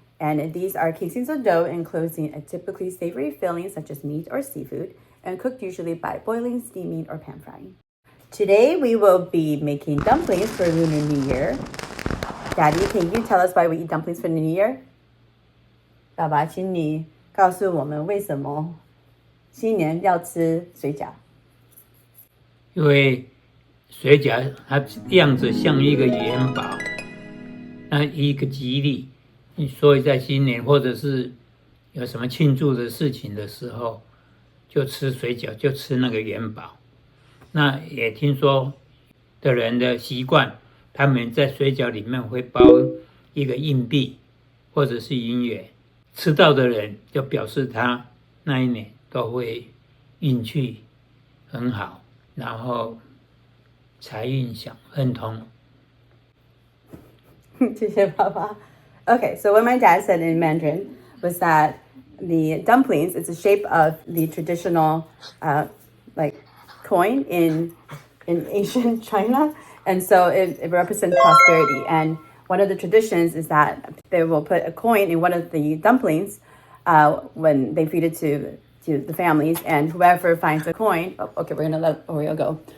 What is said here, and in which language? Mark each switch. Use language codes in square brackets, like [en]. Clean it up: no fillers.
[en] And these are casings of dough enclosing a typically savory filling, such as meat or seafood, and cooked usually by boiling, steaming, or pan frying. Today, we will be making dumplings for Lunar New Year. Daddy, can you tell us why we eat dumplings for the New Year? [zh] 爸爸，请你告诉我们为什么新年要吃水饺。因为水饺它样子像一个元宝，那一个吉利。所以在新年或者是有什么庆祝的事情的时候，就吃水饺，就吃那个元宝。那也听说的人的习惯，他们在水饺里面会包一个硬币或者是银元，吃到的人就表示他那一年都会运气很好，然后财运想亨通。谢谢爸爸。 [en] Okay, so what my dad said in Mandarin was that the dumplings is the shape of the traditional like coin in Asian China, and so it represents prosperity. And one of the traditions is that they will put a coin in one of the dumplings when they feed it to the families, and whoever finds the coin, okay, we're gonna let Oreo go.